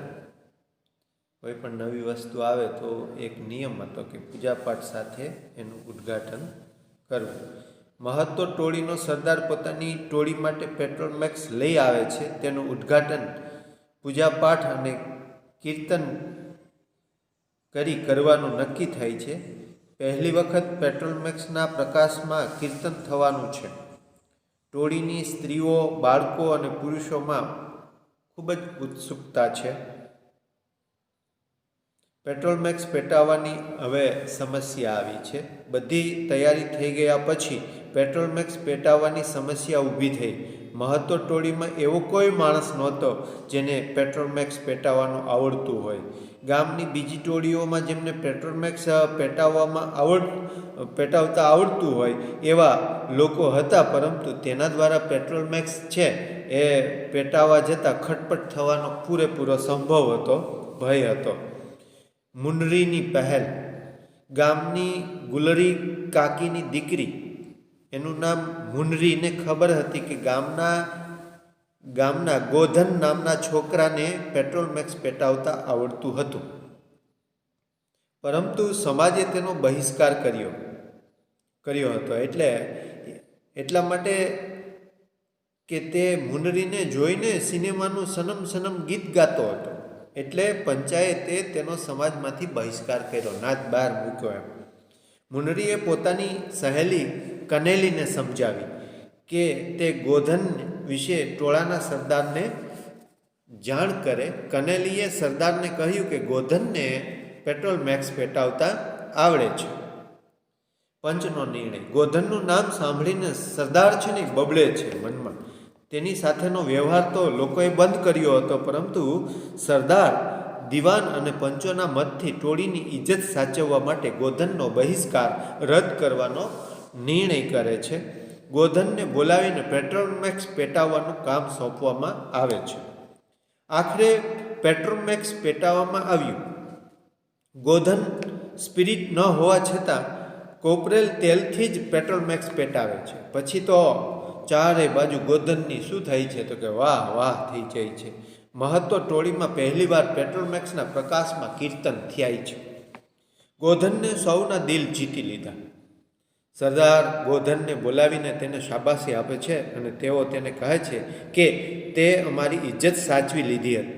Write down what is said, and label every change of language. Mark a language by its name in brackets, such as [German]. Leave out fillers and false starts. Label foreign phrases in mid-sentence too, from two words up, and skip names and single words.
[Gujarati] કોઈ પણ નવી વસ્તુ આવે તો એક નિયમ હતો કે પૂજા પાઠ સાથે એનું ઉદ્ઘાટન કરવું। મહતો ટોળીનો સરદાર પોતાની ટોળી માટે પેટ્રોલ મેક્સ લઈ આવે છે। તેનું ઉદ્ઘાટન પૂજા પાઠ અને કીર્તન કરવાનું નક્કી થાય છે। પહલી વખત પેટ્રોલ મેક્સના પ્રકાશમાં કીર્તન થવાનું છે। ટોળીની સ્ત્રીઓ, બાળકો અને પુરુષોમાં ખૂબ જ ઉત્સુકતા છે। પેટ્રોલ મેક્સ પેટાવવાની હવે સમસ્યા આવી છે। બધી તૈયારી થઈ ગયા પછી પેટ્રોલ મેક્સ પેટાવવાની સમસ્યા ઊભી થઈ। મહતો ટોળીમાં એવો કોઈ માણસ નહોતો જેને પેટ્રોલ મેક્સ પેટાવવાનું આવડતું હોય। ગામની બીજી ટોળીઓમાં જેમને પેટ્રોલ મેક્સ પેટાવતા આવડતું હોય એવા લોકો હતા, પરંતુ તેના દ્વારા પેટ્રોલ મેક્સ છે એ પેટાવા જતા ખટપટ થવાનો પૂરેપૂરો સંભવ હતો, ભય હતો। મુનરીની પહલ। ગામની ગુલરી કાકીની દીકરી એનું નામ મુનરી ને ખબર હતી કે ગામના ગોધન નામના છોકરાને પેટ્રોલ મેક્સ પેટાવતા આવડતું હતું, પરંતુ સમાજે તેનો બહિષ્કાર કર્યો હતો। એટલા માટે કે તે મુનરીને જોઈને સિનેમાનું સનમ સનમ ગીત ગાતો હતો, એટલે પંચાયતે તેનો સમાજમાંથી બહિષ્કાર કર્યો, નાત બહાર મૂક્યો એમ। મુનરીએ પોતાની સહેલી કનેલીને સમજાવી કે તે ગોધન વિશે ટોળાના સરદારને જાણ કરે। કનેલીએ સરદારને કહ્યું કે ગોધનને પેટ્રોલ મેક્સ પેટાવતા આવડે છે। પંચનો નિર્ણય। ગોધનનું નામ સાંભળીને સરદાર છે ને બબડે છે મનમા। તેની સાથેનો વ્યવહાર તો લોકોએ બંધ કર્યો હતો, પરંતુ સરદાર, દીવાન અને પંચોના મતથી ટોળીની ઇજ્જત સાચવવા માટે ગોધનનો બહિષ્કાર રદ્દ કરવાનો નિર્ણય કરે છે। ગોધનને બોલાવીને પેટ્રોલ મેક્સ પેટાવવાનું કામ સોંપવામાં આવે છે। આખરે પેટ્રોલ મેક્સ પેટાવવામાં આવ્યું। ગોધન સ્પિરિટ ન હોવા છતાં કોપરેલ તેલથી જ પેટ્રોલ મેક્સ પેટાવે છે। પછી તો ચારે બાજુ ગોધનની શું થાય છે તો કે વાહ વાહ થઈ જાય છે. મહત્વ ટોળીમાં પહેલીવાર પેટ્રોલમેક્સના પ્રકાશમાં કીર્તન થયા છે. ગોધનને સૌના દિલ જીતી લીધા. સરદાર ગોધનને બોલાવીને તેને શાબાશી આપે છે અને તેઓ તેને કહે છે કે તે અમારી ઇજ્જત સાચવી લીધી હતી.